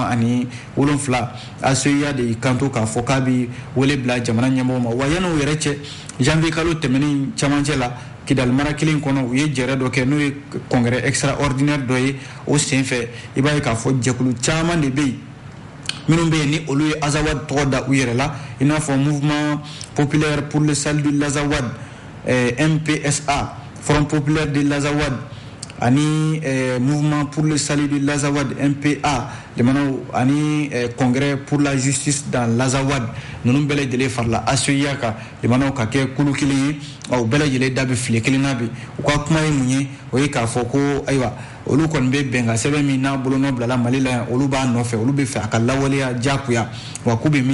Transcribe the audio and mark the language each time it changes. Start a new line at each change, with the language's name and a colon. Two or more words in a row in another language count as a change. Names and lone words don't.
Bambara: 27 ACEA de y'i kanto k'a fɔ k'a bɛ wele bila jamana ɲɛmɔgɔw ma wa yan'o yɛrɛ cɛ janvier kalo tɛmɛnen camancɛ la Kidali mara kelen kɔnɔ u ye jɛrɛ dɔ kɛ n'o ye
French: congrès extraordinaire
Bambara: dɔ ye o sen fɛ i b'a ye k'a fɔ jɛkulu caman de bɛ yen minnu bɛ yen ni olu ye Azawad tɔgɔ da u yɛrɛ la i n'a fɔ mouvement populaire pour le salut de l'Azawad MPSA Front populaire de l'Azawad ani mouvement pour le salut de l'Azawad MPA limanaw ani congrès pour la justice dans l'Azawad ninnu bɛɛ lajɛlen farala ACEA kan limanaw ka kɛ kulu kelen ye u bɛɛ lajɛlen da bɛ file kelen na bi u ka kuma ye mun ye o ye k'a fɔ ko ayiwa olu kɔni bɛ bɛnkan sɛbɛn min n'a bolonɔ bilala Mali la yan olu b'a nɔfɛ olu bɛ fɛ a ka lawaleya diyagoya wa k'u bɛ min